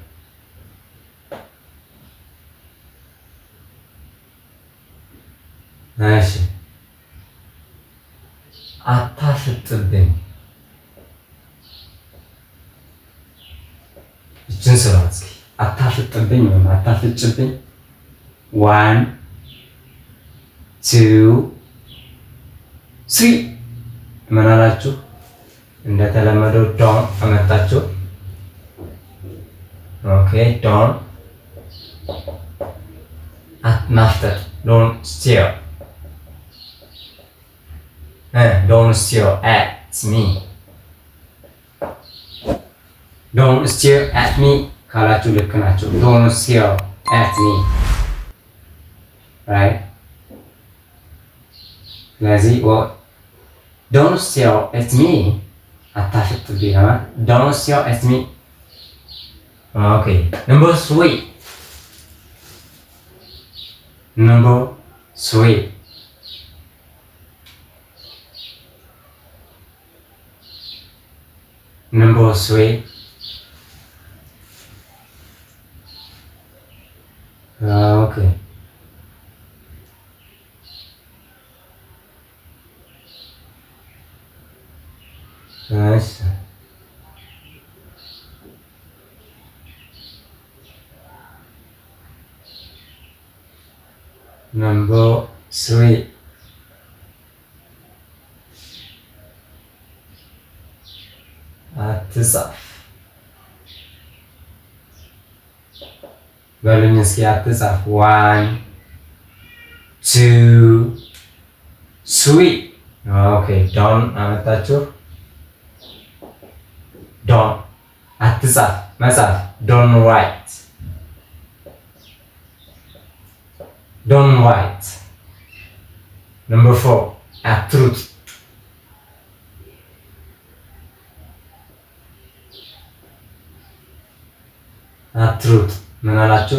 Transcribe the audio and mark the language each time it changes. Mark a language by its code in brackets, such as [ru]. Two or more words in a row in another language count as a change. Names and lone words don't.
[am] እሺ አታፍጥብኝ፣ እችን ስራ እስኪ አታፍጥብኝ ወይም አታፍጭብኝ። 1 2 3 ምን አላችሁ? እንደተለመደው ዶን አመጣችሁ። ኦኬ ዶን ማፍጠጥ [en] don't stare don't stare at me. Don't stare at me [am] ካላችሁ ልክ ናቸው። [en] Don't stare at me right? [am] ስለዚህ [en] don't stare at me [am] አታፍጥብኝ ነው። [en] Don't stare at me. Okay. Number 3. Number 3. Number 3. Okay. Nice. Number 3. [am] አትጻፍ በሉኝ እስኪ አትጻፍ። 1 2 3 ኦኬ ዶን አመጣችሁ። ዶን አትጻፍ መጻፍ [en] don't write don't write። Number 4 [am] አትሩጥ አትሩጥ ምን አላችሁ?